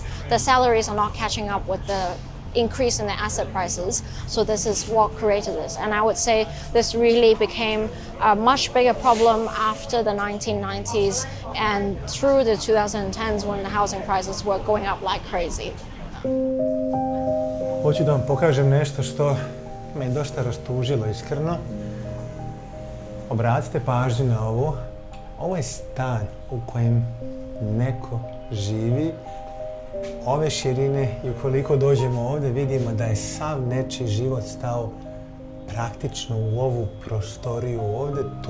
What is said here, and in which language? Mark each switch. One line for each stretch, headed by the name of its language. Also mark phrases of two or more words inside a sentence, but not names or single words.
English: The salaries are not catching up with the increase in the asset prices, so this is what created this. And I would say this really became a much bigger problem after the 1990s and through the 2010s when the housing prices were going up like crazy.
Bosnian: Hoću da vam pokažem nešto što me dosta rastužilo iskreno. Obratite pažnju na ovo. Ovo je stan u kojem neko živi ove širine i ukoliko dođemo ovdje vidimo da je sav nečiji život stao praktično u ovu prostoriju ovdje.